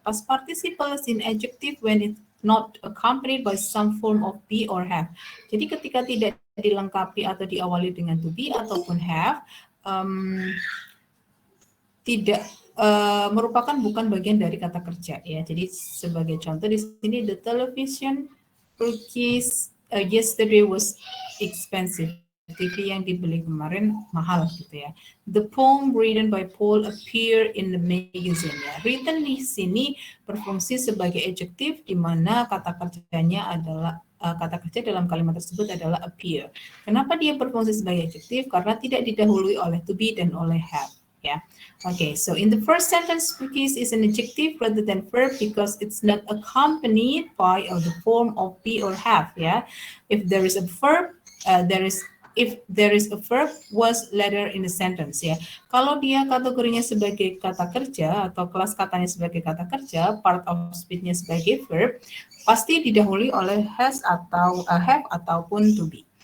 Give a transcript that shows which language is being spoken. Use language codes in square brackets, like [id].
[en] Past participle is in adjective when it's not accompanied by some form of be or have. [id] Jadi ketika tidak dilengkapi atau diawali dengan to be ataupun have, tidak merupakan bukan bagian dari kata kerja ya. Jadi sebagai contoh di sini, [en] the television purchase yesterday was expensive. [id] TV yang dibeli kemarin mahal gitu ya. [en] The poem written by Paul appear in the magazine ya. [id] Written di sini berfungsi sebagai adjective di mana kata kerjanya adalah kata kerja dalam kalimat tersebut adalah appear. Kenapa dia berfungsi sebagai adjective? Karena tidak didahului oleh to be dan oleh have. [en] Yeah. Okay, so in the first sentence, purchase is an adjective rather than verb because it's not accompanied by the form of be or have. Yeah. If there is a verb, if there is a verb, was later in the sentence. [id] Ya. Kalau dia kategorinya sebagai kata kerja atau kelas katanya sebagai kata kerja, part of speech-nya sebagai verb, pasti didahului oleh has atau have ataupun to be.